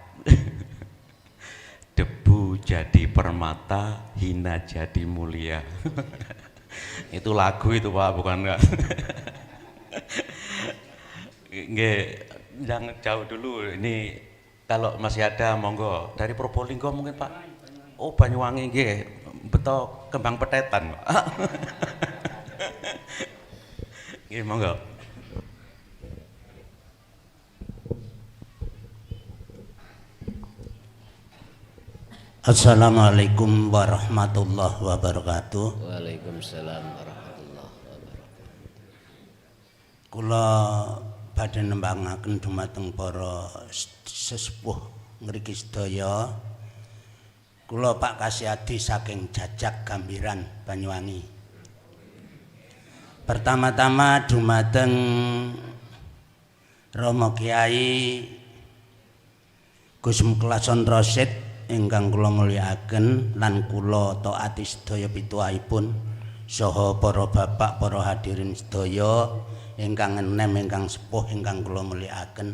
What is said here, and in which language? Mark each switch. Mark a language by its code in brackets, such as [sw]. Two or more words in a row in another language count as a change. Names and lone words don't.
[id] Debu jadi permata, hina jadi mulia. Itu lagu itu Pak, bukan enggak? Nggih, jangan jauh dulu ini. Kalau masih ada monggo dari Probolinggo mungkin Pak. [jv] Oh Banyuwangi nggih, beto kembang petetan. Nggih monggo. [ar] السلام عليكم ورحمة الله وبركاته. وعليكم السلام ورحمة الله وبركاته. [jv] Kula badhe nembangaken dumateng para sesepuh ngriki sedaya. Kula Pak Kasyadi saking Jajak Gambiran Banyuwangi. Pertama-tama dumateng Rama Kyai Gus Muklason Rasyid ingkang kula mulyakaken lan kula taati sedaya pituwahipun saha para bapak, para hadirin sedaya ingkang enem, ingkang sepuh, ingkang kula mulyakaken.